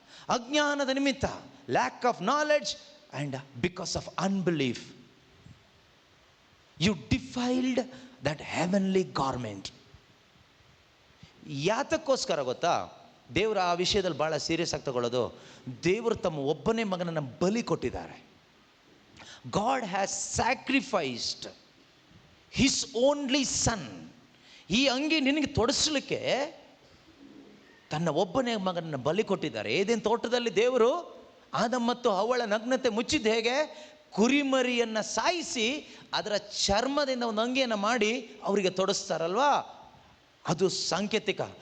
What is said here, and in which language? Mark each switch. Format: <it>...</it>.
<kn>ಅಜ್ಞಾನದ ನಿಮಿತ್ತ,</kn> <en>Lack of knowledge and because of unbelief you defiled that heavenly garment.</en> <kn>ಯಾತಕ್ಕೋಸ್ಕರ ಗೊತ್ತಾ ದೇವರು ಆ ವಿಷಯದಲ್ಲಿ ಭಾಳ ಸೀರಿಯಸ್ ಆಗಿ ತಗೊಳ್ಳೋದು? ದೇವರು ತಮ್ಮ ಒಬ್ಬನೇ ಮಗನನ್ನು ಬಲಿ ಕೊಟ್ಟಿದ್ದಾರೆ.</kn> <en>God has sacrificed his only son.</en> <kn>ಈ ಅಂಗಿ ನಿನಗೆ ತೊಡಸಲಿಕ್ಕೆ ತನ್ನ ಒಬ್ಬನೇ ಮಗನನ್ನು ಬಲಿ ಕೊಟ್ಟಿದ್ದಾರೆ. ಏದೇನು ತೋಟದಲ್ಲಿ ದೇವರು ಆದಮ್ ಮತ್ತು ಹವ್ವಳ ನಗ್ನತೆ ಮುಚ್ಚಿದ್ದು ಹೇಗೆ? ಕುರಿಮರಿಯನ್ನು ಸಾಯಿಸಿ ಅದರ ಚರ್ಮದಿಂದ ಒಂದು ಅಂಗಿಯನ್ನು ಮಾಡಿ ಅವರಿಗೆ ತೊಡಸ್ತಾರಲ್ವಾ, ಅದು ಸಾಂಕೇತಿಕ.</kn>